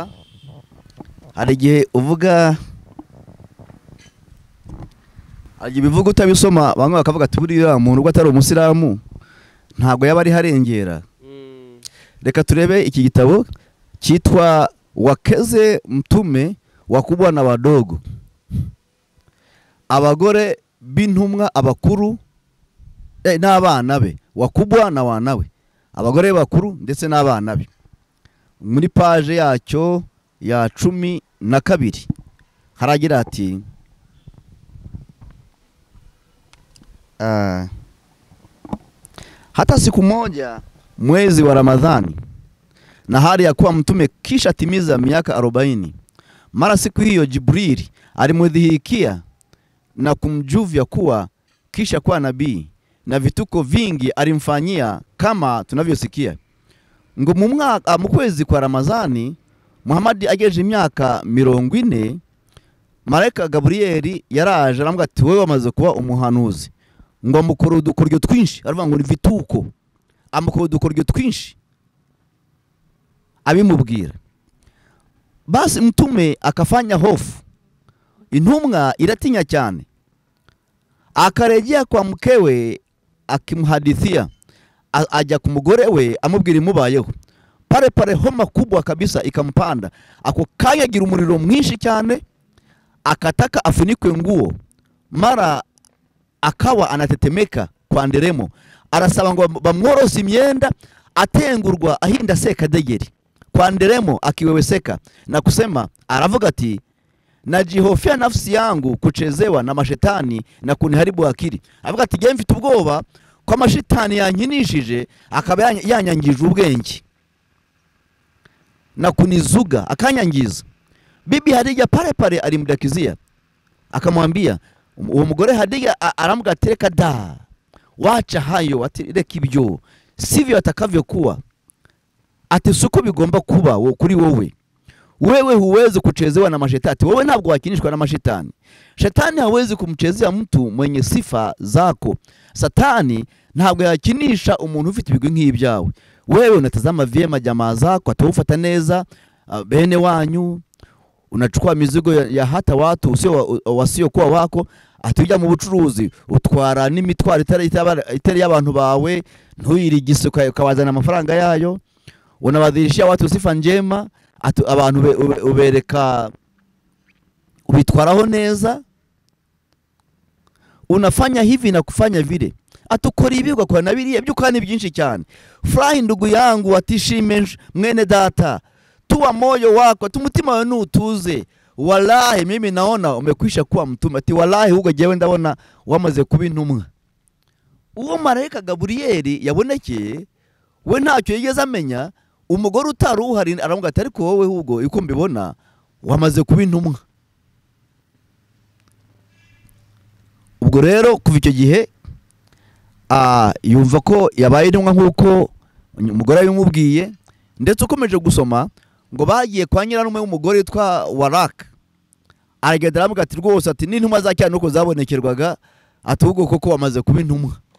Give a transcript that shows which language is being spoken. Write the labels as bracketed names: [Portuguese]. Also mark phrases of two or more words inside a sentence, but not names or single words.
[Kinyarwanda] Hari igihe uvuga, bivuga utabisoma, bamwe bakavuga ati buriya muntu ubwo atari umusilamu ntabwo yaba ari harengera. Reka turebe iki gitabo cyitwa Wakeze Mtume Wakubwa na Wadogo, abagore b'intumwa abakuru n'abana be, wakubwa na wanawe, abagore bakuru ndetse n'abana be. Muri page yacyo ya 12 haragira ati [Swahili] hata siku moja mwezi wa Ramadhani na hali ya kuwa mtume kisha timiza miaka 40, mara siku hiyo Jibrili alimdhihikia na kumjuvia kuwa kisha kuwa nabii, na vituko vingi alimfanyia kama tunavyosikia. [Kinyarwanda] Ngo mu kwezi kwa Ramadhani Muhammad ageje imyaka 40, marayika Gaburiyeli yaraje aramubwira ati wewe wamaze kuba umuhanuzi, ngo amukora udukoryo twinshi, aravuga ngo ni vituko, amukora udukoryo twinshi abimubwira. [Swahili] Basi mtume akafanya hofu, [Kinyarwanda] intumwa iratinya cyane, [Swahili] akarejea kwa mkewe akimhadithia, [Kinyarwanda] ajya ku mugore we amubwira imubayeho. [Swahili] Pare homa kubwa kabisa ikampanda, [Kinyarwanda] ako kayagira umuriro mwinshi cyane, [Swahili] akataka afunikwe nguo, mara akawa anatetemeka kwa nderemo, [Kinyarwanda] arasaba ngo bamworoze imyenda, atengurwa ahinda seka degeri kwa nderemo akiweweseka [Swahili] na kusema, [Kinyarwanda] aravuga ati [Swahili] najihofia nafsi yangu kuchezewa na mashetani na kuniharibu akili. [Kinyarwanda] Avuga ati je mfite ubwoba kwa mashetani yankinishije akaba yanyangije ubwenge na kunizuga akanyangiza. [Swahili] Bibi Hadija pare alimdakizia, [Kinyarwanda] akamwambia uwo mugore Hadija aramuga tereka da, [Swahili] wacha hayo, [Kinyarwanda] ati reka ibyo sivyo atakavyokuwa, ati suko bigomba kuba kuri wowe. [Swahili] Wewe huwezi kuchezewa na mashetani. [Kinyarwanda] Wewe ntabwo wakinishwa na mashetani. [Swahili] Shetani hawezi kumchezea mtu mwenye sifa zako. [Kinyarwanda] Satani ntabwo yakinisha umuntu ufite ibigwi nk'ibyawe. [Swahili] Wewe unatazama vyema jamaa zako, [Kinyarwanda] ataufata neza bene wanyu, [Swahili] unachukua mizigo ya hata watu wasio kuwa wako, [Kinyarwanda] atujya mu bucuruzi utwara n'imitwaro itari y'abantu bawe, ntuyirigise ukabazana amafaranga yayo, [Swahili] unabadhirishia watu sifa njema, [Kinyarwanda] abantu ubereka ubitwaraho neza, [Swahili] unafanya hivi na kufanya vile. [Kinyarwanda] atukora ibi ugakora na biriya by'ukora ni byinshi cyane. [Swahili] Furahi ndugu yangu, [Kinyarwanda] atishime mwene data, [Swahili] tuwa moyo wako, [Kinyarwanda] tumutima wawe nutuze. [Swahili] Wallahi mimi naona umekwisha kuwa mtume. [Kinyarwanda] Ati wallahi hugo jewe ndabona wamaze kuba intumwa. Uwo marayika Gaburiyeli yabonekeye we ntacyo yigeze amenya, umugore utari uhari aravuga ati ariko wowe hugo uko mbibona wamaze kuba intumwa. Ubwo rero kuva icyo gihe yumva ko yabaye intumwa nk'uko umugore yabimubwiye, ndetse ukomeje gusoma ngo bagiye kwa nyirarume w'umugore witwa Waraka, aragenda aravuga ati rwose ati n'intumwa za cyane uko zabonekerwaga, ati ubwo koko wamaze kuba intumwa.